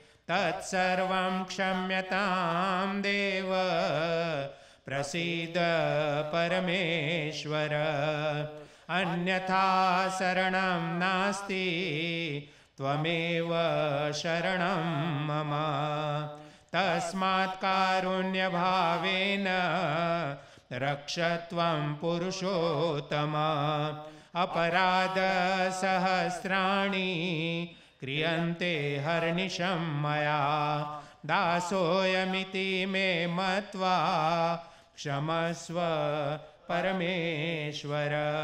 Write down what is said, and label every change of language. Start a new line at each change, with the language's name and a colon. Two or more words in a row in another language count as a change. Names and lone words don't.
Sanskrit: तत्सर्वं क्षम्यतां देव प्रसीद परमेश्वर अन्यथा शरणं नास्ति त्वमेव शरणं मम तस्मात् कारुण्य भावेन रक्षत्वं पुरुषोत्तम अपराध सहस्राणी क्रियन्ते हर्निशं मया दासोयमिति मे मत्वा क्षमस्व परमेश्वर